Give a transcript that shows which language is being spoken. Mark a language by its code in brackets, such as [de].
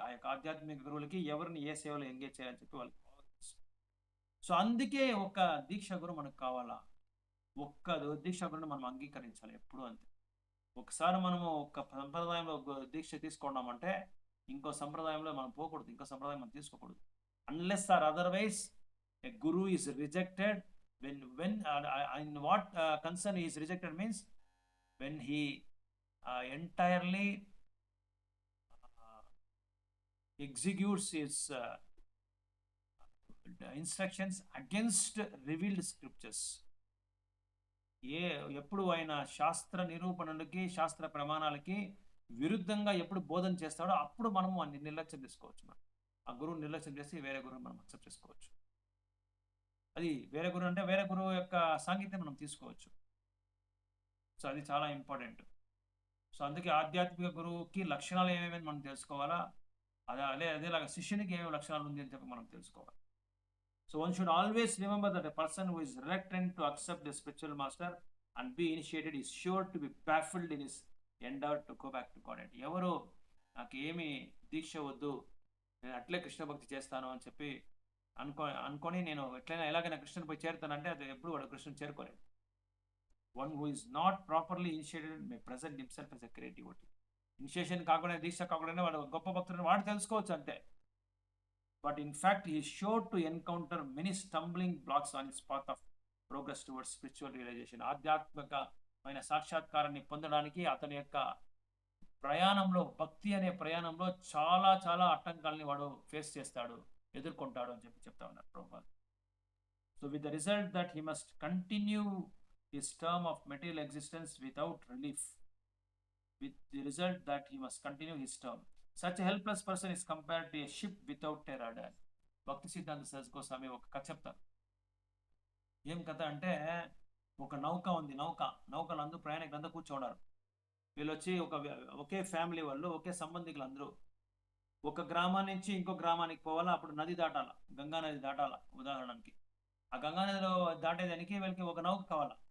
[te] ఆ యొక్క ఆధ్యాత్మిక గురువులకి ఎవరిని ఏ సేవలో ఎంగేజ్ చేయాలని చెప్పి వాళ్ళకి బాగా తెలుసు. సో అందుకే ఒక దీక్ష గురు మనకు కావాలా, ఒక్క దీక్ష గురుని మనం అంగీకరించాలి ఎప్పుడు అంతే. ఒకసారి మనము ఒక సంప్రదాయంలో దీక్ష తీసుకున్నామంటే ఇంకో సంప్రదాయంలో మనం పోకూడదు, ఇంకో సంప్రదాయం మనం తీసుకోకూడదు. [en] Unless or otherwise a guru is rejected when in what concern he is rejected means when he entirely executes his instructions against revealed scriptures. [te] ఎప్పుడు ఆయన శాస్త్ర నిరూపణలకి శాస్త్ర ప్రమాణాలకి విరుద్ధంగా ఎప్పుడు బోధన చేస్తాడో అప్పుడు మనము అన్ని నిర్లక్ష్యం తీసుకోవచ్చు. ఆ గురువుని నిర్లక్ష్యం చేసి వేరే గురువుని మనం అక్సెప్ట్ చేసుకోవచ్చు. అది వేరే గురువు అంటే వేరే గురువు యొక్క సాంగత్యం మనం తీసుకోవచ్చు. సో అది చాలా ఇంపార్టెంట్. సో అందుకే ఆధ్యాత్మిక గురువుకి లక్షణాలు ఏమేమి మనం తెలుసుకోవాలా, అదేలాగా శిష్యునికి ఏమేమి లక్షణాలు ఉంది అని చెప్పి మనం తెలుసుకోవాలి. [en] So one should always remember that a person who is reluctant to accept the spiritual master and be initiated is sure to be baffled in his endeavor to go back to God. [te] అంటే ఎవరు నాకు ఏమి దీక్ష వద్దు, నేను అట్లే కృష్ణ భక్తి చేస్తాను అని చెప్పి అనుకొని నేను ఎలాగైనా కృష్ణుని పోయి చేరుతానంటే అది ఎప్పుడు వాడు కృష్ణుని చేరుకోలేదు. [en] One who is not properly initiated may present himself as a creativity. [te] Initiation కాకుండా దీక్ష కాకుండా వాడు గొప్ప భక్తులను వాడు తెలుసుకోవచ్చు అంతే. [en] But in fact, he is sure to encounter many stumbling blocks on his path of progress towards spiritual realization. [te] ఆధ్యాత్మికమైన సాక్షాత్కారాన్ని పొందడానికి అతని యొక్క ప్రయాణంలో, భక్తి అనే ప్రయాణంలో చాలా చాలా అడ్డంకాలని వాడు ఫేస్ చేస్తాడు, ఎదుర్కొంటాడు అని చెప్పి చెప్తా ఉన్నారు Prabhupada. [en] So with the result that he must continue his term of material existence without relief. With the result that he must continue his term. Such a helpless person is compared to a ship without a rudder. [te] భక్తి సిద్ధాంత సరస్వతి గోస్వామి ఒక కథ చెప్తారు. ఏం కథ అంటే, ఒక నౌక ఉంది. నౌకలు అందరూ ప్రయాణికులందరూ కూర్చోన్నారు. వీళ్ళు వచ్చి ఒకే ఫ్యామిలీ వాళ్ళు, ఒకే సంబంధికులు అందరూ ఒక గ్రామం నుంచి ఇంకో గ్రామానికి పోవాలా. అప్పుడు నది దాటాలా, గంగా నది దాటాలా ఉదాహరణకి. ఆ గంగా నదిలో దాటేదానికి వీళ్ళకి ఒక నౌక కావాలా.